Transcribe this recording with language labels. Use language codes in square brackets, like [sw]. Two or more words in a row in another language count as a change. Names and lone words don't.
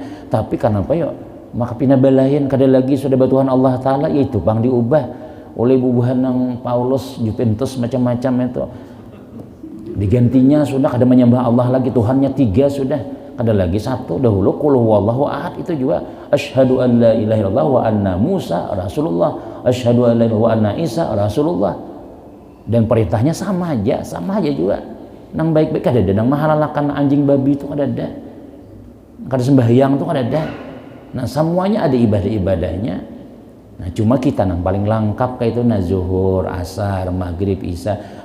[bjn] Tapi kenapa yuk maka pinabalahin kada lagi sudah batuhan Allah Ta'ala yaitu bang diubah oleh bubuhan nang Paulus Juventus macam-macam itu digantinya sudah kada menyembah Allah lagi Tuhannya tiga sudah kada lagi satu dahulu [ar] قل هو الله أحد [bjn] itu juga [ar] أشهد أن لا إله إلا الله وأن موسى رسول الله أشهد أن لا إله وأن عيسى رسول الله [bjn] dan perintahnya sama aja juga nang baik-baik kada ada nang mahalalakan anjing babi itu kada ada kada sembahyang itu kada ada. Nah semuanya ada ibadah-ibadahnya. Nah cuma kita nang paling lengkap kayak itu nah zuhur, asar, maghrib, isya.